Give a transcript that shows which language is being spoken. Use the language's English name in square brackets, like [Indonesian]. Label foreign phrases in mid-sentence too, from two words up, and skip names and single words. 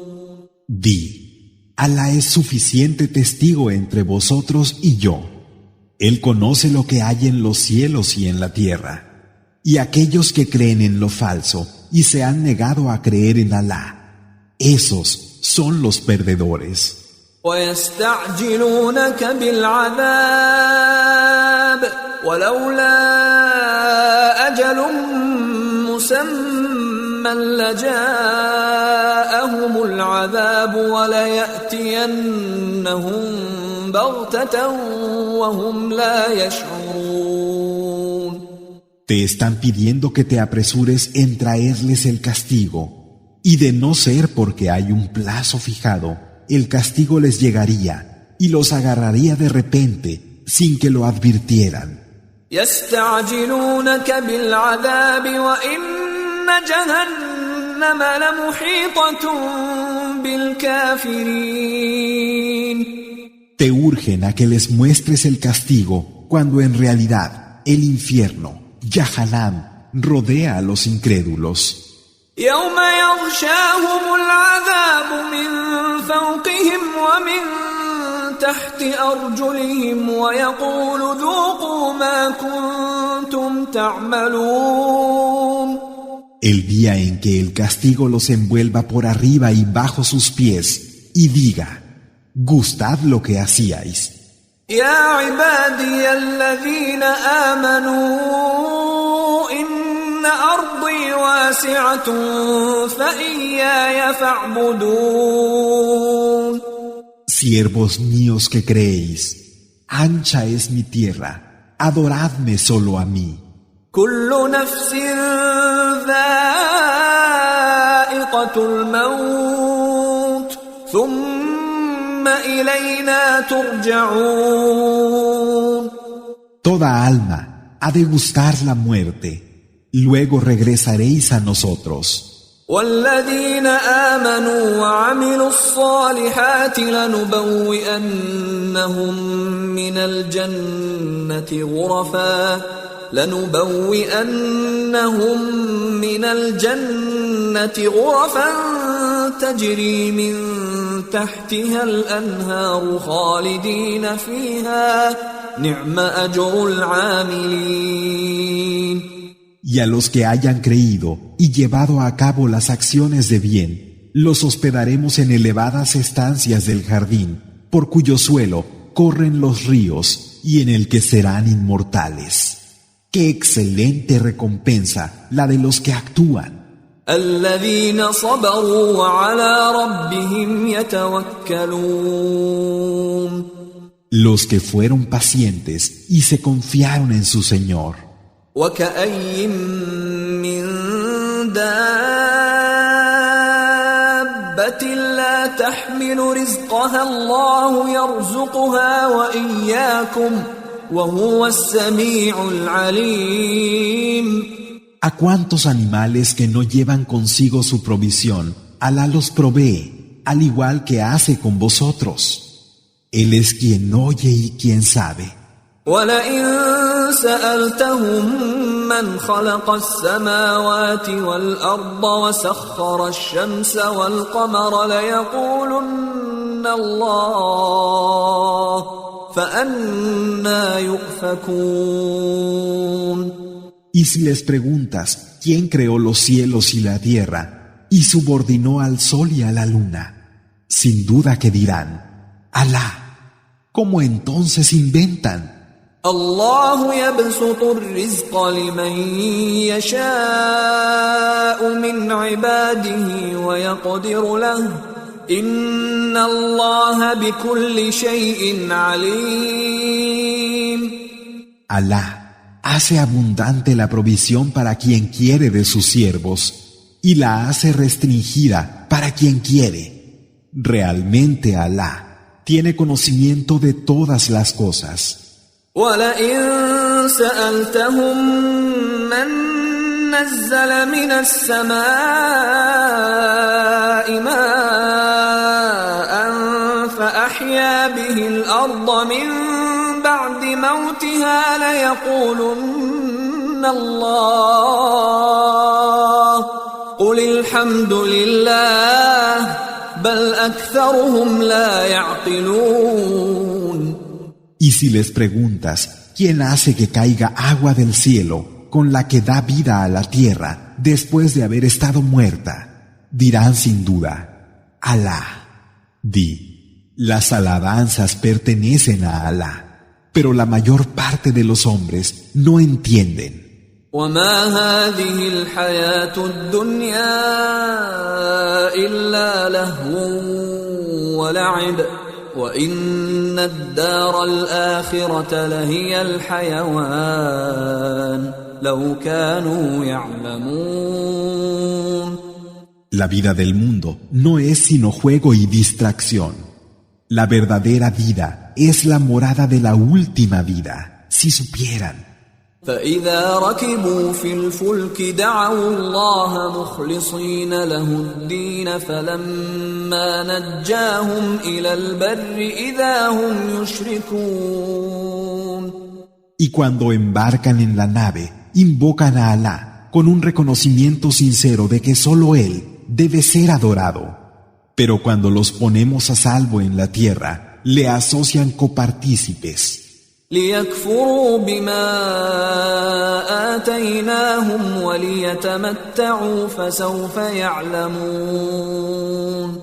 [Spanish] Di, Alá es suficiente testigo entre vosotros y yo. Él conoce lo que hay en los cielos y en la tierra. Y aquellos que creen en lo falso y se han negado a creer en Alá, esos son los perdedores. [Arabic] ويستعجلونك بالعذاب ولولا أجل مسمى لجاءهم العذاب وليأتينهم بغتة وهم لا يشعرون. [Spanish] Te están pidiendo que te apresures en traerles el castigo, y de no ser porque hay un plazo fijado, el castigo les llegaría y los agarraría de repente sin que lo advirtieran. [Arabic] يستعجلونك بالعذاب وإن جهنم لمحيطة بالكافرين. [Spanish] Te urgen a que les muestres el castigo cuando en realidad el infierno, Yahanam, rodea a los incrédulos. [Arabic] يوم يغشاهم العذاب من فوقهم ومن تحت أرجلهم ويقول ذوقوا ما كنتم تعملون. [Spanish] El día en que el castigo los envuelva por arriba y bajo sus pies y diga, gustad lo que hacíais. [Arabic] يا عبادي الذين آمنوا إن أرضي واسعة فإياي فاعبدون. [Spanish] Siervos míos que creéis, ancha es mi tierra, adoradme solo a mí. [Arabic] كل نفس ذائقة الموت ثم إلينا ترجعون. [Spanish] Toda alma ha de gustar la muerte, luego regresaréis a nosotros. [Arabic] والذين آمنوا وعملوا الصالحات لنبوئنهم من الجنة غرفا تجري من تحتها الأنهار خالدين فيها نعم أجر العاملين. [Spanish] Y a los que hayan creído y llevado a cabo las acciones de bien, los hospedaremos en elevadas estancias del jardín, por cuyo suelo corren los ríos y en el que serán inmortales. ¡Qué excelente recompensa la de los que actúan! [Arabic] الذين صبروا وعلى ربهم يتوكلون. [Spanish] Los que fueron pacientes y se confiaron en su Señor. [Arabic] وكأي من دابة لا تحمل رزقها الله يرزقها وإياكم وهو السميع العليم. [Spanish] ¿A cuántos animales que no llevan consigo su provisión, Alá los provee, al igual que hace con vosotros? Él es quien oye y quien sabe. [Arabic] وَلَئِن سَأَلْتَهُم مَّنْ خَلَقَ السَّمَاوَاتِ وَالْأَرْضَ وَسَخَّرَ الشَّمْسَ وَالْقَمَرَ لَيَقُولُنَّ اللَّهُ فَأَنَّىٰ يُؤْفَكُونَ. [Spanish] Y si les preguntas quién creó los cielos y la tierra y subordinó al sol y a la luna, sin duda que dirán, Alá, ¿cómo entonces inventan? [Arabic] الله يبسط الرزق لمن يشاء من عباده ويقدر له إن الله بكل شيء عليم. [Spanish] Alá hace abundante la provisión para quien quiere de sus siervos y la hace restringida para quien quiere. Realmente Alá tiene conocimiento de todas las cosas. [Arabic] وَلَئِن سَأَلْتَهُم مَّن نَّزَّلَ مِنَ السَّمَاءِ مَاءً فَأَحْيَا بِهِ الْأَرْضَ مِن بَعْدِ مَوْتِهَا لَيَقُولُنَّ اللَّهُ قُلِ الْحَمْدُ لِلَّهِ بَلْ أَكْثَرُهُمْ لَا يَعْقِلُونَ. [Spanish] Y si les preguntas, ¿quién hace que caiga agua del cielo con la que da vida a la tierra después de haber estado muerta? Dirán sin duda, Alá. Di, las alabanzas pertenecen a Alá, pero la mayor parte de los hombres no entienden. [Arabic] وَمَا هَٰذِهِ الْحَيَاةُ الدُّنْيَا إِلَّا لَهْوٌ وَلَعِبٌ وَإِنَّ الدَّارَ الْآخِرَةَ لَهِيَ الْحَيَوَانُ لَوْ كَانُوا يَعْلَمُونَ. [Spanish] La vida del mundo no es sino juego y distracción. La verdadera vida es la morada de la última vida, si supieran. [Arabic] فَإِذَا رَكِبُوا فِي الْفُلْكِ دَعَوُا اللَّهَ مُخْلِصِينَ لَهُ الدِّينَ فَلَمَّا نَجَّاهُمْ إِلَى الْبَرِّ إِذَا هُمْ يُشْرِكُونَ. [Spanish] Y cuando embarcan en la nave, invocan a Alá con un reconocimiento sincero de que solo Él debe ser adorado. Pero cuando los ponemos a salvo en la tierra, le asocian copartícipes. [Arabic] لِيَكْفُرُوا بِمَا آتَيْنَاهُمْ وَلِيَتَمَتَّعُوا فَسَوْفَ يَعْلَمُونَ.